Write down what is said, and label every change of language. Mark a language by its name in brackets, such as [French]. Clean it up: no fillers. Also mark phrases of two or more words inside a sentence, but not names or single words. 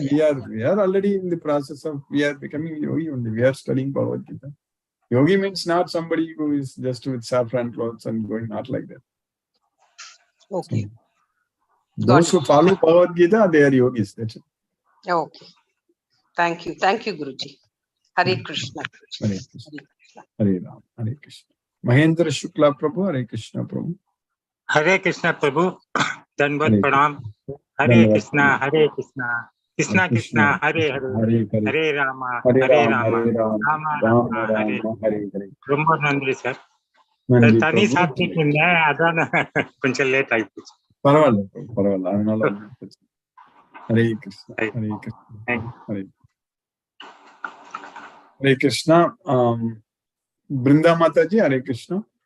[English] We are already in the process of. We are becoming yogi only. We are studying Bhagavad Gita. Yogi means not somebody who is just with saffron clothes and going, not like that. Okay. Those who follow Bhagavad Gita, they are yogis. That's it. Okay. Thank you. Thank you, Guruji. Hare Krishna. Hare Krishna. Hare Ram. Hare Krishna. Mahendra Shukla Prabhu. Hare Krishna Prabhu. Hare Krishna Prabhu. Dandavat Hare Pranam. Hare Dandavat Krishna. Pranam. Hare Krishna. Krishna Krishna. Hare Hare. Hare Rama. Hare Rama. Rama Rama. Hare Hare. [Tamil] ரொம்ப நன்றி சார். தனி சாப்பிட்டு அதான் கொஞ்சம் லேட் ஆயிடுச்சு. பரவாயில்ல அதனால ஹரே கிருஷ்ணா ஹரே கிருஷ்ணா ஹரே கிருஷ்ணா பிருந்தா மாதாஜி ஹரே கிருஷ்ணா